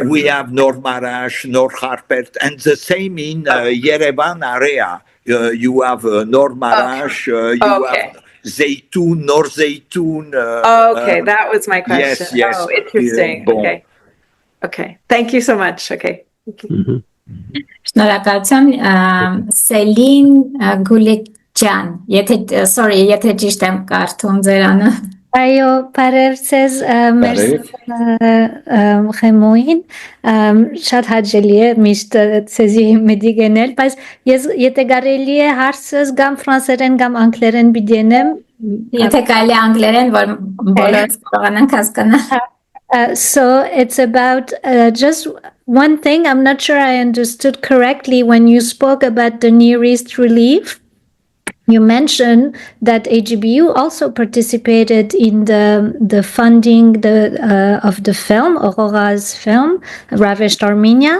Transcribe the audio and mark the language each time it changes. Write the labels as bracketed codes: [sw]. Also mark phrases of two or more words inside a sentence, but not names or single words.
[en] We have Nor Marash, Nor Harpert, and the same in Yerevan area. You have Nor Marash. You have Zeytun, Nor Zeytun. Okay, that was my question. Yes. Oh, interesting. Bon. Okay. Thank you so much. Okay. [hy] Շնորհակալություն, Սելին Գուլիկ եթե ճիշտ եմ կարդում ձեր անունը։ Այո, բարև ձեզ մեր խմոին, շատ հաճելի է միշտ ձեզի մեդիգենել, բայց ես եթե կարելի է հարցս կամ ֆրանսերեն կամ անգլերեն բիդենեմ, եթե կարելի է անգլերեն, որ բոլորս կարողանանք հասկանալ։ [en] So it's about just one thing, I'm not sure I understood correctly when you spoke about the Near East relief. You mentioned that AGBU also participated in the funding of the film, Aurora's film, Ravished Armenia.